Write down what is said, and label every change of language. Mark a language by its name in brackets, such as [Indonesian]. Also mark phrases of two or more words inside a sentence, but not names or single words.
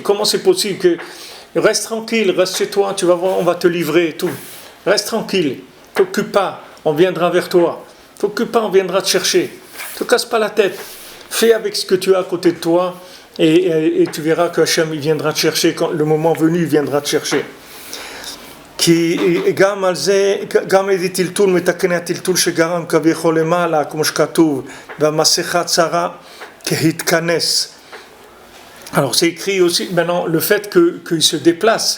[French] Comment c'est possible que... Reste tranquille, reste chez toi, tu vas voir, on va te livrer et tout. Reste tranquille, t'occupe pas. On viendra vers toi. T'occupe pas, on viendra te chercher. Ne te casse pas la tête. Fais avec ce que tu as à côté de toi et tu verras que Hachem il viendra te chercher. Quand le moment venu, il viendra te chercher. [Hebrew] כי גם על זה, גם איזה טלטול מתקן הטלטול שגרם כביכול למעלה, כמו שכתוב, והמסכה צרה כהתכנס. [French] Alors c'est écrit aussi maintenant le fait qu'il se déplace.